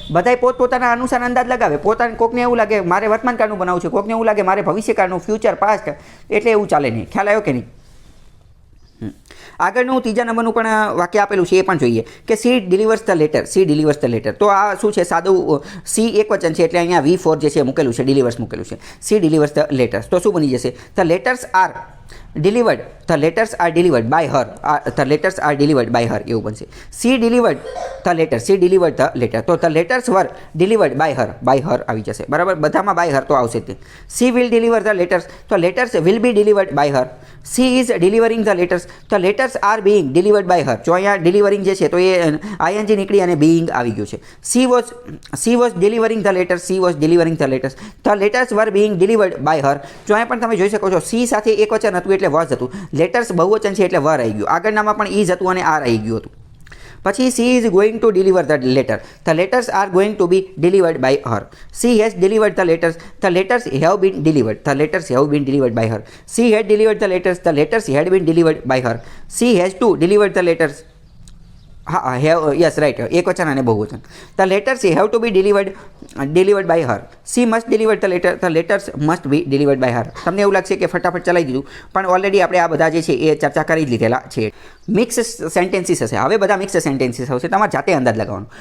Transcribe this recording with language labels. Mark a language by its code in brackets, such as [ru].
[gu] બધાય પોતપોતાના અનુસાર અંદાજ લગાવે. પોતાને કોકને એવું લાગે મારે વર્તમાનકાળનું બનાવવું છે, કોકને એવું લાગે મારે ભવિષ્યકાળનું, ફ્યુચર, પાસ્ટ, એટલે એવું ચાલે નહીં. ખ્યાલ આવ્યો કે નહીં? આગળનું ત્રીજા નંબરનું પણ વાક્ય આપેલું છે એ પણ જોઈએ કે [en] She delivers the letter. [gu] C delivers the letter. તો આ શું છે? સાદું સી એકવચન છે એટલે અહીંયા V4 જે છે મૂકેલું છે, ડિલિવર્સ મૂકેલું છે. [en] She delivers the letters. [gu] તો શું બની જશે? [en] The letters are delivered. The letters are delivered by her. The letters are delivered by her. [gu] એવું બનશે. [en] She delivered the letter. She delivered the letter. તો the letters were delivered by her. By her [gu] આવી જશે. બરાબર? બધામાં [en] by her [gu] તો આવશે જ. [en] She will deliver the letters. તો letters will be delivered by her. She is delivering the letters. The letters are being delivered by her. [gu] જો અહીંયા delivering જે છે તો એ ing નીકળી અને being આવી ગયું છે. [en] She was delivering the letters. She was delivering the letters. The letters were being delivered by her. [gu] જો અહીંયા પણ તમે જોઈ શકો છો she સાથે એક વચન હતું એટલે was હતું. લેટર્સ બહુવચન છે એટલે વર આવી ગયું. આગળનામાં પણ is હતું અને આર આવી ગયું હતું. [en] પછી she is going to deliver the letter. The letters are going to be delivered by her. She has delivered the letters. The letters have been delivered. The letters have been delivered by her. She had delivered the letters. The letters had been delivered by her. She has to deliver the letters. હા have, yes right, [gu] એક વચન અને બહુવચન. [en] The letters have to be delivered by her. She must deliver the letter. The letters must be delivered by her. [gu] તમને એવું લાગશે કે ફટાફટ ચલાવી દીધું, પણ ઓલરેડી આપણે આ બધા જે છે એ ચર્ચા કરી જ લીધેલા છે. મિક્સ સેન્ટેન્સીસ હશે. હવે બધા મિક્સ સેન્ટેન્સીસ હશે, તમારે જાતે અંદાજ લગાવવાનો.